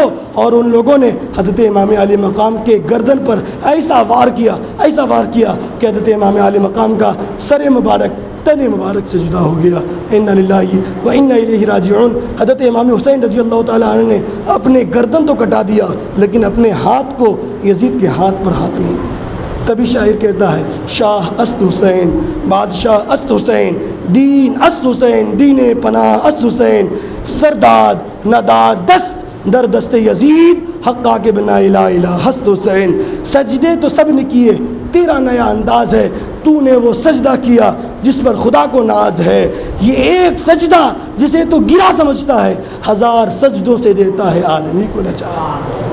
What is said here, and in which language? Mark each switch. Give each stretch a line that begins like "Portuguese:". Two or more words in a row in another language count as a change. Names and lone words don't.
Urdu: اور ان لوگوں نے حضرت امام علی مقام کے گردن پر ایسا وار کیا کہ حضرت امام علی مقام کا سر مبارک تن مبارک سے جدا ہو گیا۔
Arabic: انا للہ و انا الیہ راجعون۔
Urdu: حضرت امام حسین رضی اللہ تعالیٰ عنہ نے اپنے گردن تو کٹا دیا لیکن اپنے ہاتھ کو یزید کے ہاتھ پر ہاتھ نہیں دیا۔ تبھی شاعر کہتا ہے
Persian: شاہ است حسین، بادشاہ است حسین، دین است حسین، دین پناہ است حسین، سرداد نداد دست در دست یزید حقا کے بنا الہ الہ ہست حسین۔
Urdu: سجدے تو سب نے کیے، تیرا نیا انداز ہے، تو نے وہ سجدہ کیا جس پر خدا کو ناز ہے۔ یہ ایک سجدہ جسے تو گرا سمجھتا ہے، ہزار سجدوں سے دیتا ہے آدمی کو نجات۔